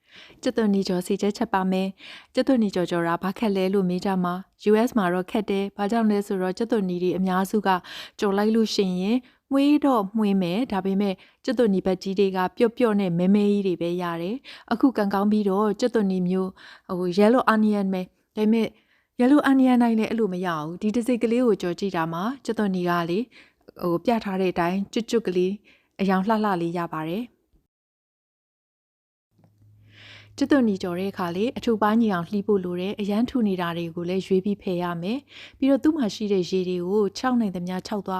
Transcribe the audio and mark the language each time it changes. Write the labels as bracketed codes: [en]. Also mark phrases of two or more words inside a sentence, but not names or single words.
[my] ကျက်သွန်နီကျော်စီချက်ချက်ပါမယ်ကျက်သွန်နီကျော်ကျော်ရာဘာခက်လဲလို့မေးကြမှာ US မှာတော့ခက်တယ်ဘာကြောင့်လဲဆိုတော့ကျက်သွန်နီတွေအများစုကကြော်လိုက်လို့ရှိရင်မွေးတော့မွေးမယ်ဒါပေမဲ့ကျက်သွန်နီဘက်ကြီးတွေကပျော့ပျော့နဲ့မဲမဲကြီးတွေပဲရတယ်အခုကန်ကောင်းပြီးတော့ကျက်သွန်နီမျိုး [en] yellow onion [my] ပဲဒါပေမဲ့ [en] yellow onion [my] နိုင်လည်းအဲ့လိုမရဘူးဒီတစ်စိတ်ကလေးကိုကြော်ကြည့်တာမှာကျက်သွန်နီကလေပြထားတဲ့အတိုင်းကျွတ်ကလေးအယောင်လှလှလေးရပါတယ် ကျက်သွန်နီကြော်တဲ့အခါလေအထူပါညီအောင်လှီးဖို့လိုတယ်အရန်ထူနေတာတွေကိုလည်းရွေးပြီးဖယ်ရမယ်ပြီးတော့သူ့မှာရှိတဲ့ရေတွေကို6နိုင်သမျှ6သွား